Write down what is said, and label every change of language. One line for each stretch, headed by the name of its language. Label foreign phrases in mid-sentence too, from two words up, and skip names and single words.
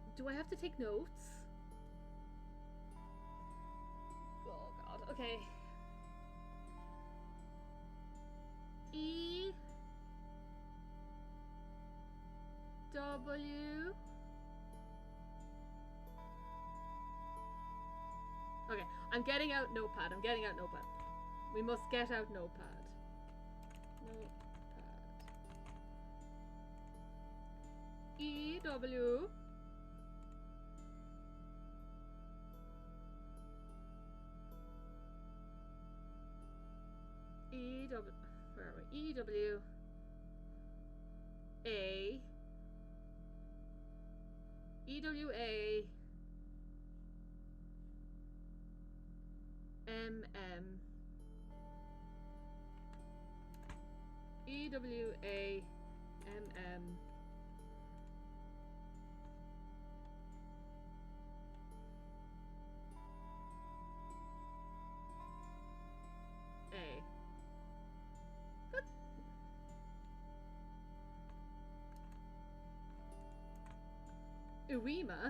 English: Do I have to take notes? Oh god. Okay. E W. Okay, I'm getting out notepad. I'm getting out notepad. We must get out notepad. Notepad. E W. E W. Where are we? E W. A. E W A. M M. E W A M M. A. What? Uema?